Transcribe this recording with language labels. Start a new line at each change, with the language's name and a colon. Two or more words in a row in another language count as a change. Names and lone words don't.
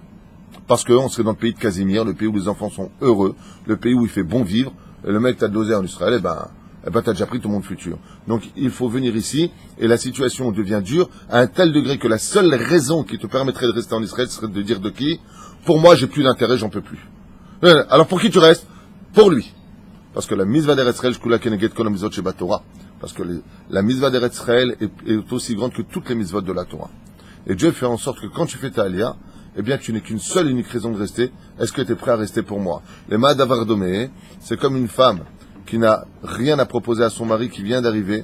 French: Parce qu'on serait dans le pays de Casimir, le pays où les enfants sont heureux, le pays où il fait bon vivre, et le mec t'as de l'oseille en Israël, eh ben t'as déjà pris ton monde futur. Donc il faut venir ici, et la situation devient dure, à un tel degré que la seule raison qui te permettrait de rester en Israël serait de dire de qui? Pour moi, j'ai plus d'intérêt, j'en peux plus. Alors pour qui tu restes? Pour lui. Parce que la mitzvah d'Eretz Israël,
Hebrew: שקולה כנגד כל המצוות שבה תורה.
French: Parce que la mitzvah d'Eretz Israël est aussi grande que toutes les mitzvot de la Torah. Et Dieu fait en sorte que quand tu fais ta aliyah, eh bien, tu n'es qu'une seule et unique raison de rester. Est-ce que tu es prêt à rester pour moi? Les
Hebrew: מה הדבר דומה,
French: c'est comme une femme qui n'a rien à proposer à son mari qui vient d'arriver.